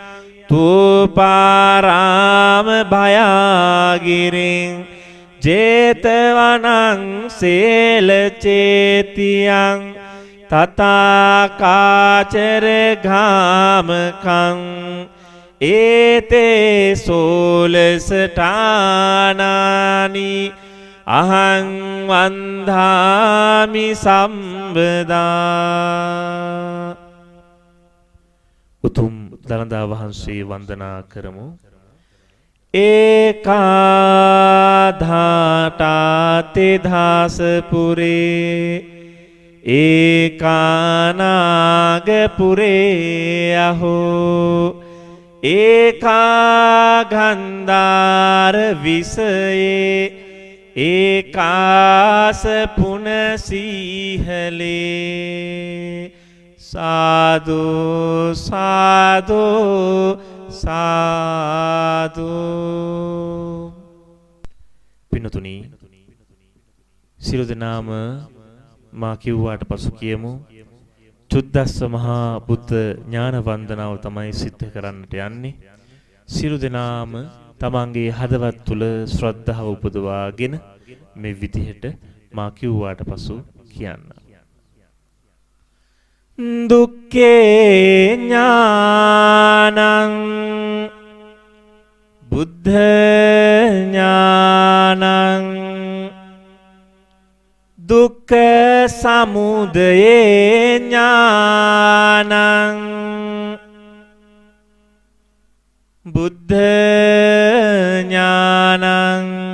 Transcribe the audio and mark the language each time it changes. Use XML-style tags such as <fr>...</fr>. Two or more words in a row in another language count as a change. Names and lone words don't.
<pi>තූපාරාම භයාගිරින් ජේතවනං සේල චේතියං තථාකාචර ගාමකං ඒතේ සෝලසඨානානි අහං වන්දාමි සම්බදා</pi> <si>උතුම් දළදා වහන්සේ වන්දනා කරමු</si> <pi>ඒකාධාතාතේ ධාසපුරේ ඒකානාගපුරේ අහෝ ඒකාගන්ධාර විසයේ ඒකාස පුනසීහලේ සාදු සාදු</pi> <si>සාදු පින්තුනි සියලු දෙනාම මා කිව්වාට පසු කියමු චුද්දස්ස මහා බුද්ධ ඥාන වන්දනාව තමයි සිද්ධ කරන්නට යන්නේ සියලු දෙනාම තමන්ගේ හදවත් තුල ශ්‍රද්ධාව උපදවාගෙන මේ විදිහට මා කිව්වාට පසු කියන්න</si> <pi>දුක්ඛේ ඥානං බුද්ධ ඥානං දුක්ඛ සමුදය ඥානං බුද්ධ ඥානං</pi>